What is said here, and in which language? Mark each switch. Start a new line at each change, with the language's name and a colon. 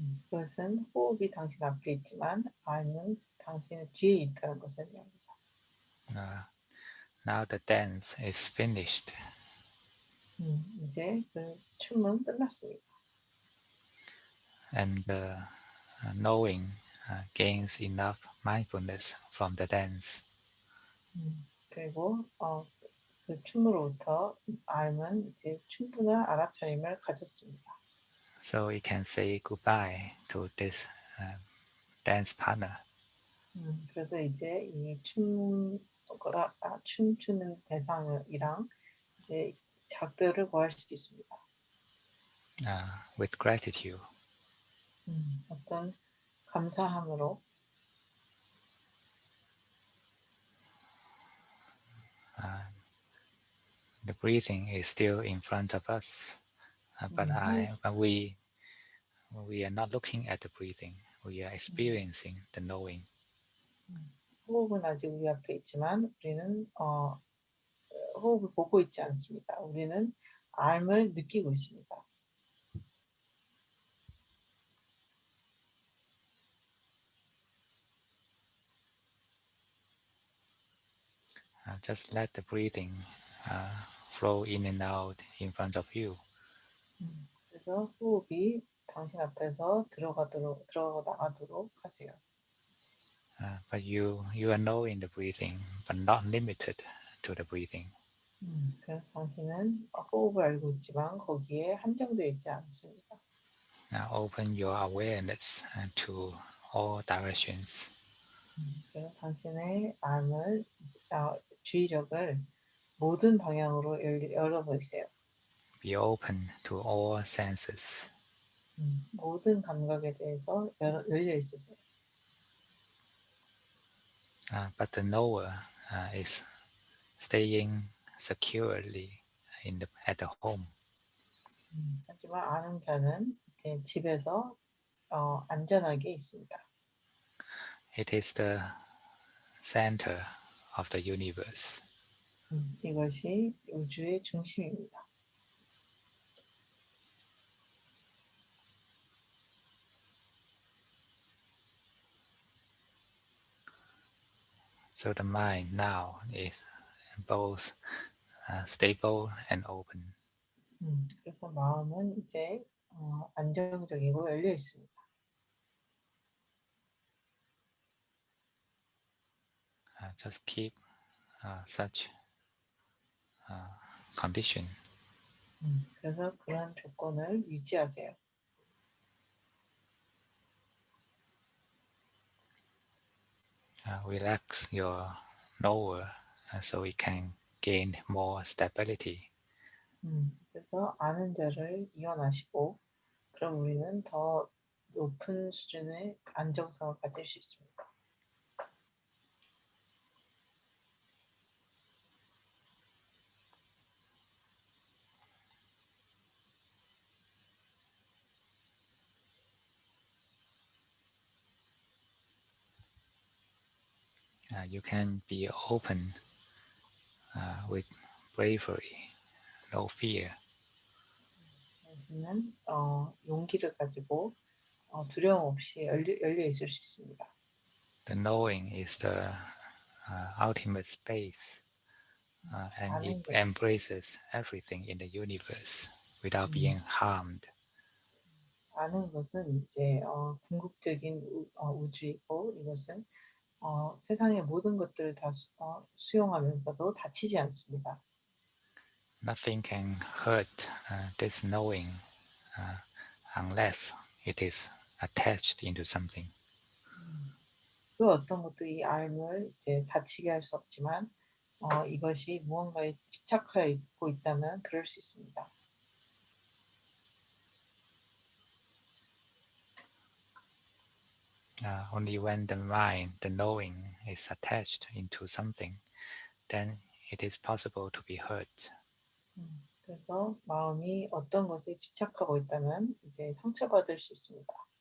Korean: 그것은 호흡이 당신 앞에 있지만 암은 당신의 뒤에 있다는 것을 의미합니다.
English: Now the dance is finished.
Korean: 이제 그 춤은 끝났습니다.
English: And the knowing gains enough mindfulness from the dance.
Korean: 그리고 그 춤으로부터 암은 이제 충분한 알아차림을 가졌습니다.
English: so we can say goodbye to this dance partner.
Korean: 그래서 이제 춤추는 대상이랑 이제 작별을 구할 수 있습니다.
English: With gratitude.
Korean: 어떤 감사함으로
English: The breathing is still in front of us, but we are not looking at the breathing. We are experiencing the knowing.
Korean: 호흡은 아직 우리 앞에 있지만 우리는 호흡을 보고 있지 않습니다. 우리는 암을 느끼고 있습니다.
English: Just let the breathing flow in and out in front of you.
Korean: 그래서 호흡이 당신 앞에서 들어가고 나가도록 하세요.
English: But you are knowing the breathing, but not limited to the breathing.
Korean: 그래서 당신은 호흡을 알고 있지만 거기에 한정되어 있지 않습니다.
English: Now open your awareness to all directions.
Korean: 그래서 당신의 주의력을 모든 방향으로 열어보세요.
English: Be open to all senses.
Korean: 모든 감각에 대해서 열려 있으세요.
English: But the knower is staying securely at the home.
Korean: 하지만 아는 자는 이제 집에서 안전하게 있습니다.
English: It is the center of the universe.
Korean: 이것이 우주의 중심입니다.
English: So the mind now is both stable and open.
Korean: 그래서 마음은 이제 안정적이고 열려 있습니다.
English: Just keep such condition.
Korean: 그래서 그런 조건을 유지하세요.
English: Relax your knower so it can gain more stability.
Korean: 그래서 아는 자를 이완하시고 그럼 우리는 더 높은 수준의 안정성을 가질 수 있습니다.
English: You can be open with bravery, no fear.
Korean: 당신은 용기를 가지고 두려움 없이 열려 있을 수 있습니다.
English: The knowing is the ultimate space and it embraces everything in the universe without being harmed.
Korean: 아는 것은 이제 궁극적인 우주이고 이것은 세상의 모든 것들을 다 수용하면서도 다치지 않습니다.
English: Nothing can hurt this knowing unless it is attached into something.
Korean: 그 어떤 것도 이 알을 이제 다치게 할 수 없지만 이것이 무언가에 집착하여 있고 있다면 그럴 수 있습니다.
English: Only when the mind, the knowing, is attached into something, then it is possible to be hurt.
Korean: 그래서 마음이 어떤 것에 집착하고 있다면 이제 상처받을 수 있습니다.